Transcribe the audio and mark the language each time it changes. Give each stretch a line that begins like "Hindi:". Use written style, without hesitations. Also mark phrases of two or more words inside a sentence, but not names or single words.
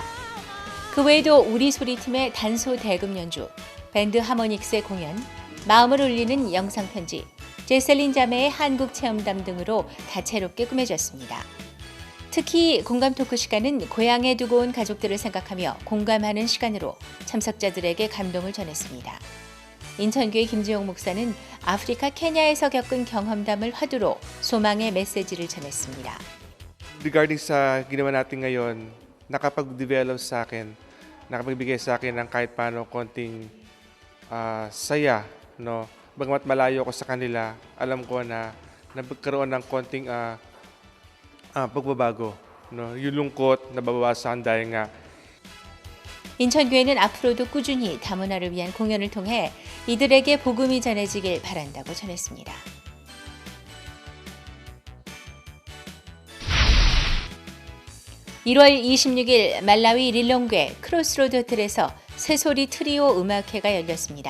Korean: 그 외에도 우리 소리팀의 단소 대금 연주, 밴드 하모닉스의 공연, 마음을 울리는 영상편지, 제셀린 자매의 한국 체험담 등으로 다채롭게 꾸며졌습니다. 특히 공감 토크 시간은 고향에 두고 온 가족들을 생각하며 공감하는 시간으로 참석자들에게 감동을 전했습니다. 인천교회 김지용 목사는 아프리카 케냐에서 겪은 경험담을 화두로 소망의 메시지를 전했습니다.
Filipino: Regarding sa ginawa natin ngayon, nakapag-develop sa akin, nakapagbigay sa akin ng kahit paano konting saya, no? Bagamat malayo ko sa kanila, alam ko na nagkaroon ng konting pagbabago, no? Yung lungkot nababawasan dahil nga
Korean: 인천교회는 앞으로도 꾸준히 다문화를 위한 공연을 통해 이들에게 복음이 전해지길 바란다고 전했습니다. (1월 26일) 말라위 릴롱괴 크로스로드 호텔에서 새소리 트리오 음악회가 열렸습니다.